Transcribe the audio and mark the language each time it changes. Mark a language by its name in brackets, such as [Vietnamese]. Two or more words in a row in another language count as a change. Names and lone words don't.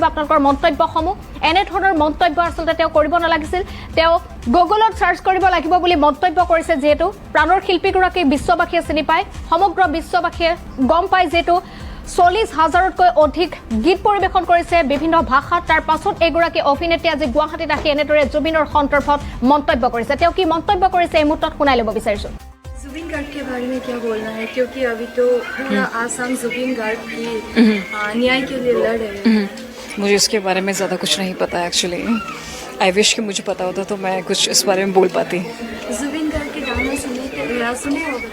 [Assamese] আপোনালোকৰ মন্তব্যসমূহ এনে ধৰণৰ মন্তব্য আচলতে তেওঁ কৰিব নালাগিছিল তেওঁ গুগলত সাৰ্চ কৰিব লাগিব বুলি মন্তব্য কৰিছে যেহেতু প্ৰাণৰ শিল্পীগৰাকী বিশ্ববাসীয়ে চিনি পায় সমগ্ৰ বিশ্ববাসীয়ে গম পায় যেহেতু 40,000তকৈ অধিক গীত পৰিবেশন কৰিছে বিভিন্ন ভাষাত তাৰ পাছত এগৰাকী অভিনেত্ৰী আজি গুৱাহাটীত আহি এনেদৰে জুবিনৰ সন্দৰ্ভত মন্তব্য কৰিছে তেওঁ কি মন্তব্য কৰিছে এই মুহূৰ্তত শুনাই ল'ব বিচাৰিছো [Hindi] जुबिन गार्ग के बारे में क्या बोलना है क्योंकि अभी तो पूरा आसाम जुबिन गार्ग की न्याय के लिए लड़ रहे हैं मुझे उसके बारे में ज़्यादा कुछ नहीं पता [English] actually I wish [Hindi] कि मुझे पता होता तो मैं कुछ इस बारे में बोल पाती जुबिन गार्ग के गाना सुने होगा